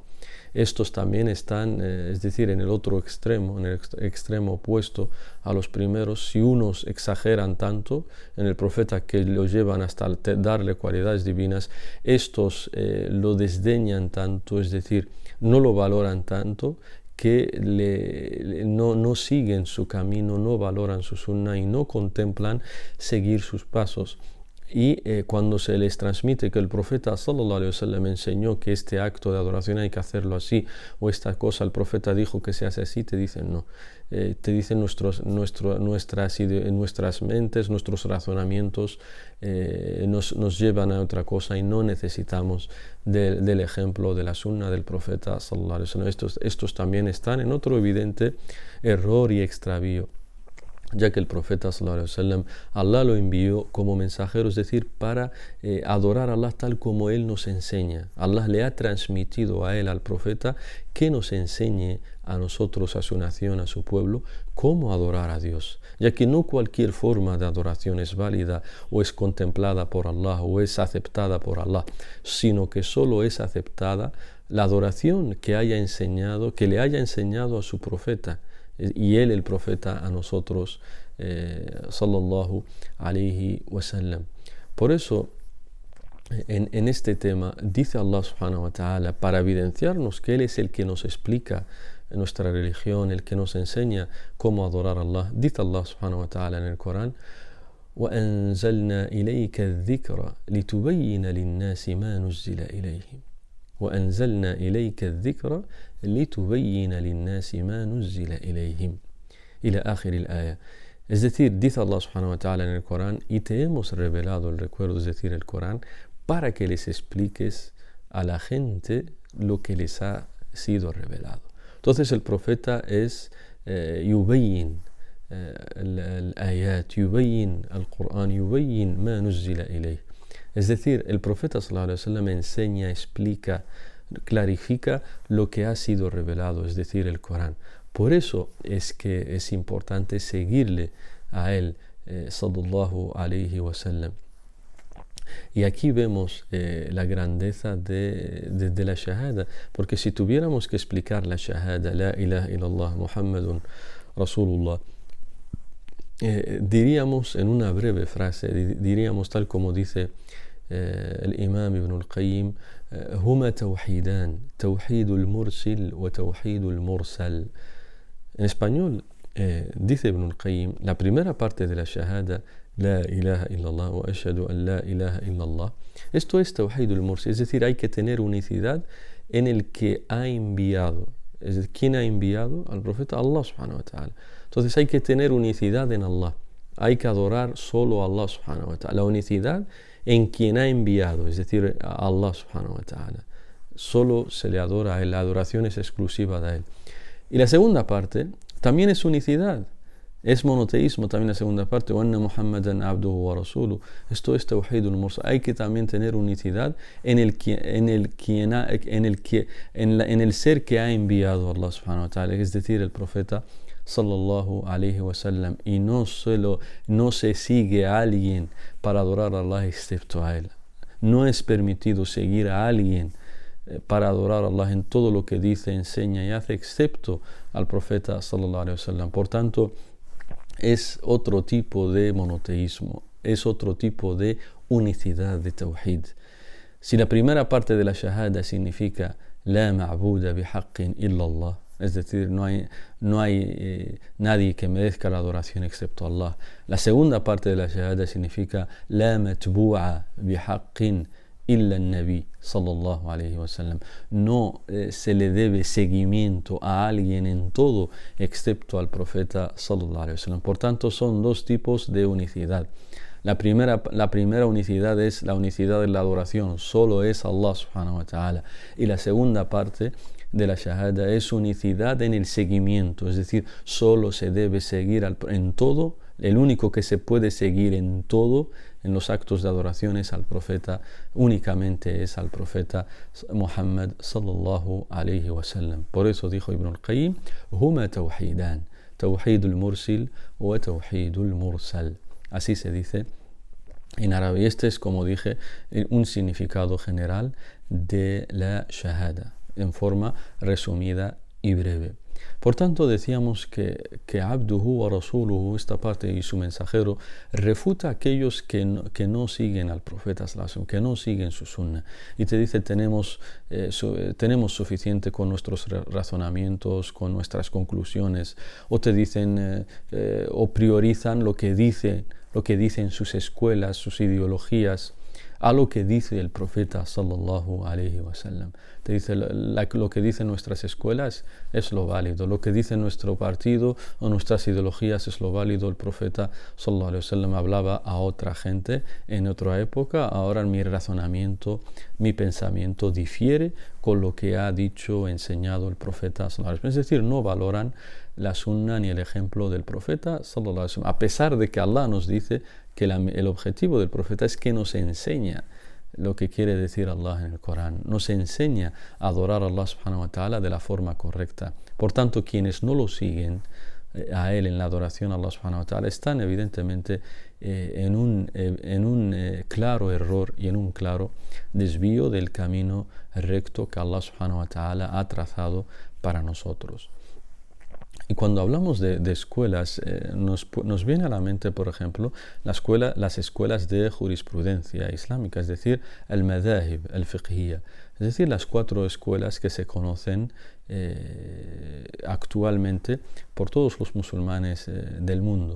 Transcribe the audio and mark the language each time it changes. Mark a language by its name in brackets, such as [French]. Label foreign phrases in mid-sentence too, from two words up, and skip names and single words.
[Spanish] Estos también están, es decir, en el otro extremo, en el extremo opuesto a los primeros. Si unos exageran tanto en el profeta que lo llevan hasta darle cualidades divinas, estos lo desdeñan tanto, es decir, no lo valoran tanto, que no siguen su camino, no valoran su sunna y no contemplan seguir sus pasos. Y cuando se les transmite que el profeta [Arabic] صلى الله عليه وسلم [Spanish] enseñó que este acto de adoración hay que hacerlo así, o esta cosa el profeta dijo que se hace así, te dicen no. Te dicen nuestras mentes, nuestros razonamientos nos llevan a otra cosa y no necesitamos del ejemplo de la sunna del profeta [Arabic] صلى الله عليه وسلم. [Spanish] Estos también están en otro evidente error y extravío. ya que el profeta [Arabic] صلى الله عليه وسلم, [Spanish] Allah lo envió como mensajero, es decir, para adorar a Allah tal como Él nos enseña. Allah le ha transmitido a Él, al profeta, que nos enseñe a nosotros, a su nación, a su pueblo, cómo adorar a Dios, ya que no cualquier forma de adoración es válida o es contemplada por Allah o es aceptada por Allah, sino que solo es aceptada la adoración que le haya enseñado a su profeta, y él, el profeta, a nosotros, [Arabic] صلى الله عليه وسلم. [Spanish] Por eso, en este tema, dice [Arabic] الله سبحانه وتعالى, [Spanish] para evidenciarnos que Él es el que nos explica nuestra religión, el que nos enseña cómo adorar a Allah. Dice [Arabic] الله سبحانه وتعالى [Spanish] en el Corán: [Arabic] وَأَنزَلْنَا إِلَيْكَ الذِّكْرَ لِتُبَيِّنَ لِلنَّاسِ مَا نُزِّلَ إِلَيْهِمْ وأنزلنا إليك الذكر لتبين للناس ما نزل إليهم إلى آخر الآية. [Spanish] Es decir, dice [Arabic] الله سبحانه وتعالى [Spanish] en el Corán, y te hemos revelado el recuerdo, es decir, el Corán, para que les expliques a la gente lo que les ha sido revelado. Entonces el profeta es [Arabic] يبين الآيات، يبين القرآن، يبين ما نزل إليه. [Spanish] Es decir, el profeta [Arabic] صلى الله عليه وسلم [Spanish] enseña, explica, clarifica lo que ha sido revelado, es decir, el Corán. Por eso es que es importante seguirle a él, [Arabic] صلى الله عليه وسلم. [Spanish] Y aquí vemos la grandeza de la shahada, porque si tuviéramos que explicar la shahada, [Arabic] لا إله إلا الله، محمد رسول الله, [Spanish] diríamos en una breve frase, diríamos tal como dice el imam Ibn al-Qayyim: [Arabic] هما توحيدان، توحيد المرسل وتوحيد المرسل. [Spanish] En español, dice Ibn al-Qayyim, la primera parte de la shahada, [Arabic] لا إله إلا الله وأشهد أن لا إله إلا الله, [Spanish] esto es [Arabic] توحيد المرسل, [Spanish] es decir, hay que tener unicidad en el que ha enviado. Es decir, ¿quién ha enviado al profeta? [Arabic] الله سبحانه وتعالى. [Spanish] Entonces hay que tener unicidad en Allah, hay que adorar solo a [Arabic] الله سبحانه وتعالى, [Spanish] la unicidad en quien ha enviado, es decir, [Arabic] a الله سبحانه وتعالى. [Spanish] Solo se le adora a él, la adoración es exclusiva de él. Y la segunda parte también es unicidad, es monoteísmo también la segunda parte: [Arabic] وأن محمدا عبده ورسوله. [Spanish] Esto es [Arabic] توحيد المرسل. [Spanish] Hay que también tener unicidad en el ser que ha enviado a [Arabic] الله سبحانه وتعالى, [Spanish] es decir, el profeta [Arabic] صلى الله عليه وسلم, [Spanish] y no se sigue a alguien para adorar a Allah excepto a él. No es permitido seguir a alguien para adorar a Allah en todo lo que dice, enseña y hace, excepto al profeta [Arabic] صلى الله عليه وسلم. [Spanish] Por tanto, es otro tipo de monoteísmo, es otro tipo de unicidad, de tawhid. Si la primera parte de la shahada significa [Arabic] لا معبود بحق إلا الله, [Spanish] es decir, no hay nadie que merezca la adoración excepto Allah. La segunda parte de la shahada significa [Arabic] لا متبوع بحق إلا النبي صلى الله عليه وسلم. [Spanish] No se le debe seguimiento a alguien en todo excepto al profeta [Arabic] صلى الله عليه وسلم. [Spanish] Por tanto, son dos tipos de unicidad. La primera unicidad es la unicidad de la adoración, solo es [Arabic] الله سبحانه وتعالى. [Spanish] Y la segunda parte de la shahada es unicidad en el seguimiento, es decir, solo se debe seguir en todo, el único que se puede seguir en todo, en los actos de adoración, es al profeta, únicamente es al profeta Muhammad [Arabic] صلى الله عليه وسلم. [Spanish] Por eso dijo [Arabic] Ibn al-Qayyim: هما توحيدان، توحيد المرسل وتوحيد المرسل. [Spanish] Así se dice en árabe. Este es, como dije, un significado general de la shahada, en forma resumida y breve. Por tanto, decíamos que [Arabic] عبده ورسوله, [Spanish] esta parte, y su mensajero, refuta a aquellos que no siguen al profeta sallallahu, que no siguen su sunna, y te dice: tenemos suficiente con nuestros razonamientos, con nuestras conclusiones, o te dicen o priorizan lo que dicen sus escuelas, sus ideologías, a lo que dice el profeta [Arabic] صلى الله عليه وسلم. [Spanish] Te dice lo que dicen nuestras escuelas es lo válido, lo que dice nuestro partido o nuestras ideologías es lo válido. El profeta [Arabic] صلى الله عليه وسلم [Spanish] hablaba a otra gente en otra época, ahora mi razonamiento, mi pensamiento difiere con lo que ha dicho, enseñado el profeta [Arabic] صلى الله عليه وسلم. [Spanish] Es decir, no valoran la sunna ni el ejemplo del profeta [Arabic] صلى الله عليه وسلم, [Spanish] a pesar de que Allah nos dice que el objetivo del profeta es que nos enseña lo que quiere decir Allah en el Corán, nos enseña a adorar a [Arabic] الله سبحانه وتعالى [Spanish] de la forma correcta. Por tanto, quienes no lo siguen a él en la adoración a [Arabic] الله سبحانه وتعالى [Spanish] están evidentemente en un claro error y en un claro desvío del camino recto que [Arabic] الله سبحانه وتعالى [Spanish] ha trazado para nosotros. Y cuando hablamos de escuelas, nos viene a la mente, por ejemplo, las escuelas de jurisprudencia islámica, es decir, el madhahib, el fiqhiyya, es decir, las 4 escuelas que se conocen actualmente por todos los musulmanes del mundo.